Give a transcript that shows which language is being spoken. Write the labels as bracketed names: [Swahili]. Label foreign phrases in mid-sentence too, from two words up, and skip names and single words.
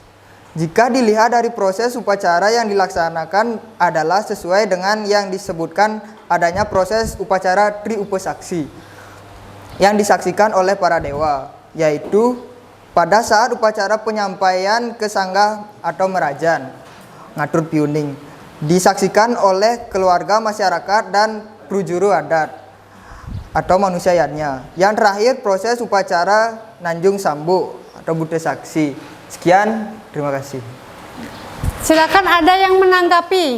[Indonesian] Jika dilihat dari proses upacara yang dilaksanakan adalah sesuai dengan yang disebutkan adanya proses upacara Tri Upasaksi yang disaksikan oleh para dewa, yaitu pada saat upacara penyampaian ke sanggah atau merajan, [Balinese] ngatur piuning, [Indonesian] disaksikan oleh keluarga, masyarakat, dan prujuru adat atau manusia lainnya. Yang terakhir, proses upacara nanjung sambu atau bute saksi. Sekian, terima kasih. Silakan, ada yang menanggapi.